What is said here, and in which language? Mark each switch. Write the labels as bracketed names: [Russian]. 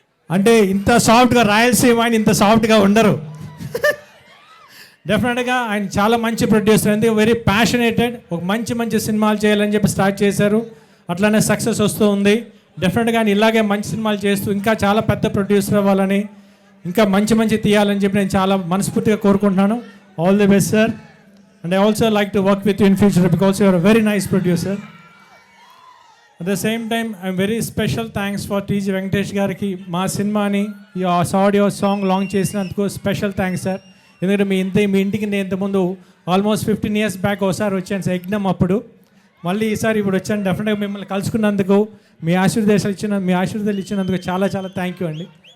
[Telugu] అంటే ఇంత సాఫ్ట్గా రాయలసీమ ఆయన ఇంత సాఫ్ట్గా ఉండరు. డెఫినెట్గా ఆయన చాలా మంచి ప్రొడ్యూసర్. ఎందుకంటే వెరీ ప్యాషనేటెడ్. ఒక మంచి సినిమాలు చేయాలని చెప్పి స్టార్ట్ చేశారు. అట్లానే సక్సెస్ వస్తూ ఉంది. డెఫినెట్గా ఆయన ఇలాగే మంచి సినిమాలు చేస్తూ ఇంకా చాలా పెద్ద ప్రొడ్యూసర్ అవ్వాలని, ఇంకా మంచి తీయాలని చెప్పి నేను చాలా మనస్ఫూర్తిగా కోరుకుంటున్నాను. [English] All the best sir. And I also like to work with you in future because you are a very nice producer. At the same time, I'm very special thanks for T.G. [Telugu] Venkatesh gariki మా సినిమాని ఈ audio song launch చేసినందుకు special thanks sir. ఎందుకంటే మీ ఇంటికి నేను ఇంతకుముందు almost 15 years back ఒకసారి వచ్చాను సార్, యజ్ఞం అప్పుడు. మళ్ళీ ఈసారి ఇప్పుడు వచ్చాను. డెఫినెట్గా మిమ్మల్ని కలుసుకున్నందుకు, మీ ఆశీర్వాదాలు ఇచ్చినందుకు చాలా థ్యాంక్ యూ అండి.